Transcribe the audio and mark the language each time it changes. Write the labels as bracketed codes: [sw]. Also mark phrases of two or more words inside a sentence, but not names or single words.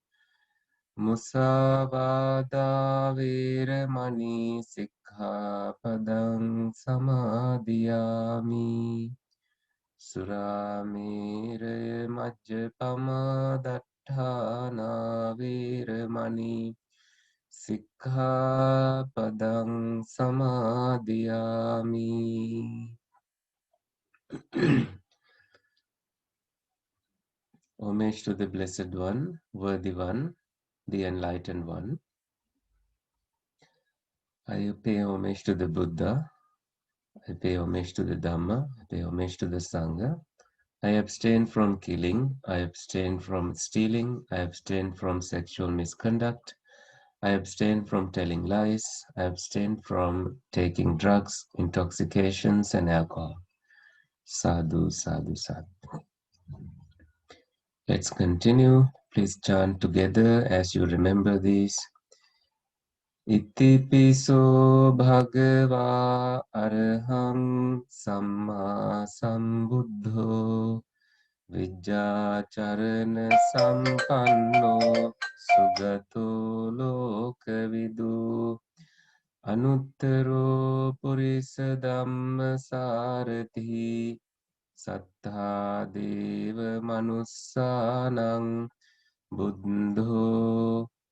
[pi] Musāvādā veramani sikkhapadang samadhiyami. Suramēraya majjapamā daṭṭhāna veramani sikkhapadang samadhiyami. [en] Homage to the Blessed One, Worthy One, the Enlightened One. I pay homage to the Buddha. I pay homage to the Dhamma. I pay homage to the Sangha. I abstain from killing. I abstain from stealing. I abstain from sexual misconduct. I abstain from telling lies. I abstain from taking drugs, intoxications, and alcohol. [pi] Sadhu, sadhu, sadhu. [en] Let's continue. Please chant together as you remember these. [pi] Itipiso bhagava arahang samma sambuddho vijjācarana sampanno sugato lokavidu anuttaro purisa dhamma sarathi sattha deva manussanang buddho